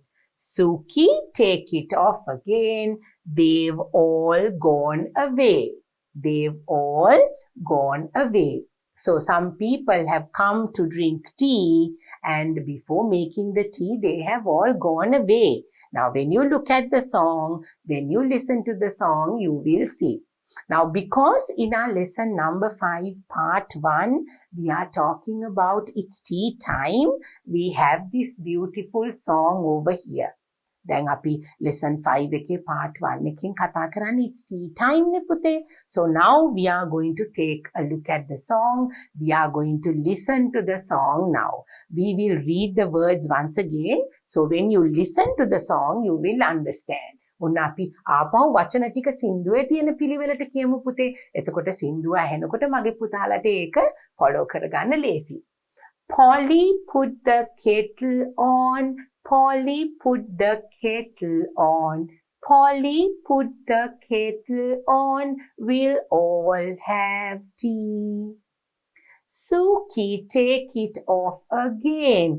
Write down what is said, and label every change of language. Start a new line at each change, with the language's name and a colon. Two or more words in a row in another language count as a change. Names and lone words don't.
English: Suki, take it off again. They've all gone away. They've all gone away. So some people have come to drink tea, and before making the tea, they have all gone away. Now, when you look at the song, when you listen to the song, you will see. Now, because in our lesson number 5, part 1, we are talking about it's tea time, we have this beautiful song over here.
Sinhala: දැන් අපි lesson 5 එකේ part 1 එකෙන් කතා කරන්නේ
English: it's tea time
Sinhala: නේ පුතේ.
English: So now we are going to take a look at the song. We are going to listen to the song now. We will read the words once again. So when you listen to the song, you will understand.
Sinhala: ඔන්න අපි ආපහු වචන ටික සින්දුවේ තියෙන පිළිවෙලට කියමු පුතේ. එතකොට සින්දුව ඇහෙනකොට මගේ පුතාලට ඒක follow කරගන්න ලේසි.
English: Polly put the kettle on. Polly put the kettle on. Polly put the kettle on. We'll all have tea. Suki, take it off again.